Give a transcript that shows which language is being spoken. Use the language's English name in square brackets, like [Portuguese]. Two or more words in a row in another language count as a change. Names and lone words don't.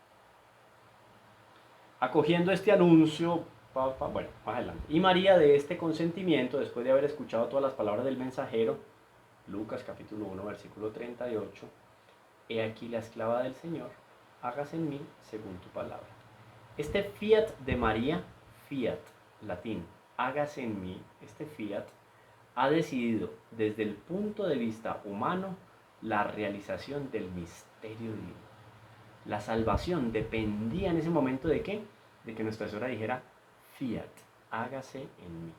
[Spanish] Acogiendo este anuncio, bueno, más adelante. Y María de este consentimiento, después de haber escuchado todas las palabras del mensajero, Lucas capítulo 1, versículo 38, he aquí la esclava del Señor, hágase en mí según tu palabra. Este fiat de María, fiat, latín, hágase en mí, este fiat, ha decidido desde el punto de vista humano la realización del misterio divino. La salvación dependía en ese momento de ¿qué? De que Nuestra Señora dijera, fiat, hágase en mí.